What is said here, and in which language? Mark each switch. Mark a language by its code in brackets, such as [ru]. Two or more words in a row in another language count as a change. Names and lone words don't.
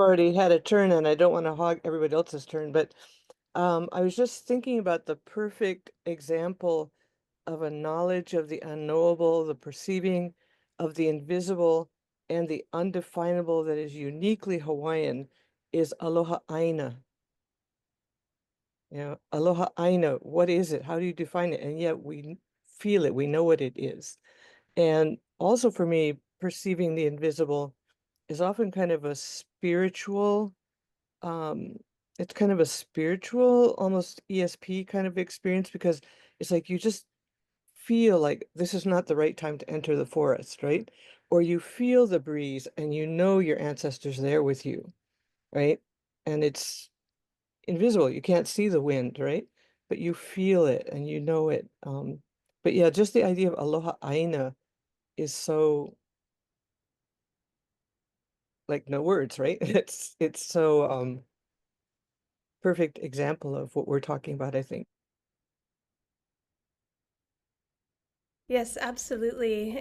[en] already had a turn and I don't want to hog everybody else's turn, but I was just thinking about the perfect example of a knowledge of the unknowable, the perceiving of the invisible, and the undefinable that is uniquely Hawaiian is [haw] aloha aina. Aloha aina, [en] what is it? How do you define it? And yet we feel it, we know what it is. And also for me, perceiving the invisible is often kind of a spiritual, it's kind of a spiritual, almost ESP kind of experience, because it's like you just feel like this is not the right time to enter the forest, right? Or you feel the breeze and you know your ancestors there with you, right? And it's invisible. You can't see the wind, right? But you feel it and you know it. But yeah, just the idea of [haw] aloha aina [en] is so like no words, right? It's so perfect example of what we're talking about, I think. Yes, absolutely.